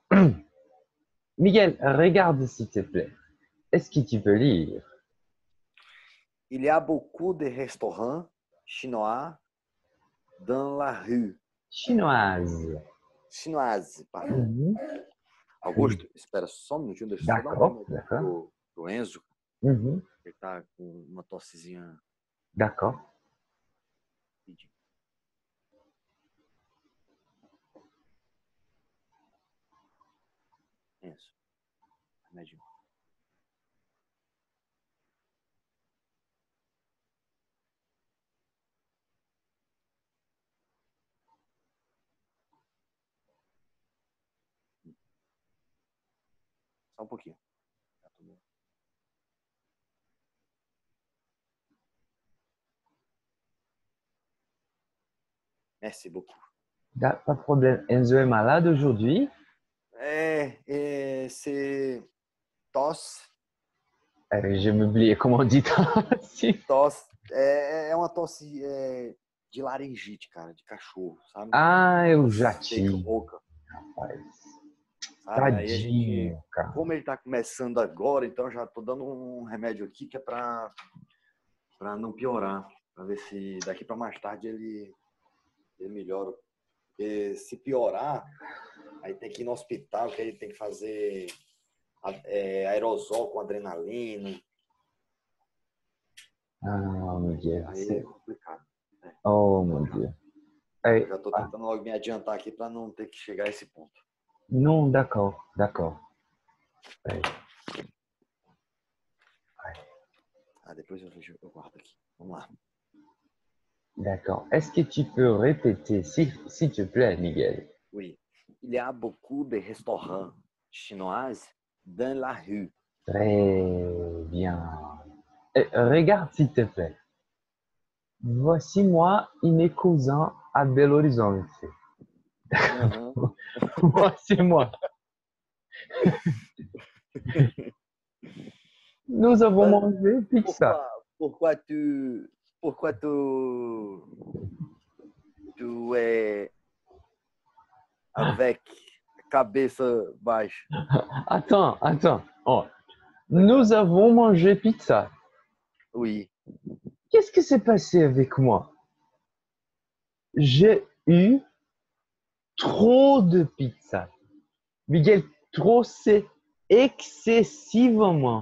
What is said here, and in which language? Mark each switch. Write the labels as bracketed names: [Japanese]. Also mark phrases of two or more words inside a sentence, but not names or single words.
[French] Miguel, regarde s'il te plaît. Est-ce que tu peux lire? Il y a beaucoup de restaurants chinois dans la rue. Chinoise. Chinoise, pardon. Mhm. Oui. [Portuguese] Augusto, espera só um minutinho, deixa eu só dar um [French] D'accord, [Portuguese] remédio aqui [French] d'accord. [Portuguese] pro Enzo. Mhm. Ele tá com uma tossezinha. [French] D'accord. [Portuguese] Enzo, remédio. Só um pouquinho. Tá tudo bem. [French] Merci beaucoup. Pas de problème. Enzo est malade aujourd'hui. C'est tosse. J'ai oublié comment on dit si. [Portuguese] Tosse. É uma tosse de laringite, cara, de cachorro, sabe? Ah, eu já Seca, tive, rouca, rapaz. sabe? Aí a gente, Tadinho, cara. como ele tá começando agora, então eu já tô dando um remédio aqui que é pra não piorar, pra ver se daqui pra mais tarde ele melhora. Porque se piorar, aí tem que ir no hospital, que aí tem que fazer aerosol com adrenalina. Ah, Miguel. Aí é complicado. [French] Oh, mon Dieu. [Portuguese] Eu Eh, já tô tentando logo me adiantar aqui para não ter que chegar a esse ponto. [French] non, d'accord, d'accord. Eh, [Portuguese] Depois eu guardo aqui. Vamos lá. [French] d'accord. Est-ce que tu peux répéter, s'il te plaît, Miguel? Oui. Il y a beaucoup de restaurants chinois dans la rue. Très bien. Regarde, s'il te plaît. Voici moi et mes cousins à Belo Horizonte. Uhum. Voici moi. Nous avons [Portuguese] Mas [French] mangé pizza. pourquoi tu é avec [Portuguese] cabeça baixa? [French] Attends, attends. Oh. D'accord. Nous avons mangé pizza. Oui. Qu'est-ce qui s'est passé avec moi? J'ai eu trop de pizza. Miguel, trop, c'est excessivement.